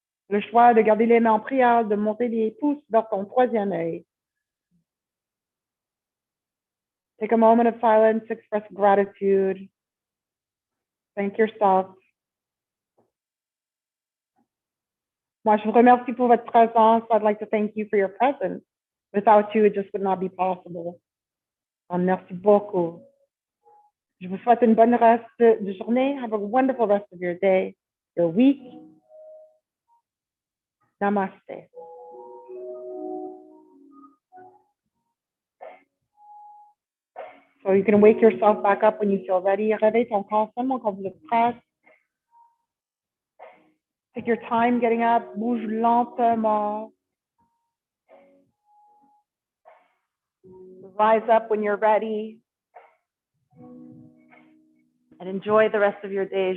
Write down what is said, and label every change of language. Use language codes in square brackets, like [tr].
[fr] Le choix de garder les mains en prière, de monter les pouces vers ton troisième œil. [en] Take a moment of silence to express gratitude. Thank yourself. [fr] Moi, je vous remercie pour votre présence. [en] I'd like to thank you for your presence. Without you, it just would not be possible. [fr] Merci beaucoup. Je vous souhaite une bonne reste de journée. [en] Have a wonderful rest of your day, your week. Namaste. So you can wake yourself back up when you feel ready. [fr] Réveille ton corps seulement quand vous êtes prêt. [en] Take your time getting up. [fr] Bouge lentement. [en] Rise up when you're ready. And enjoy the rest of your day.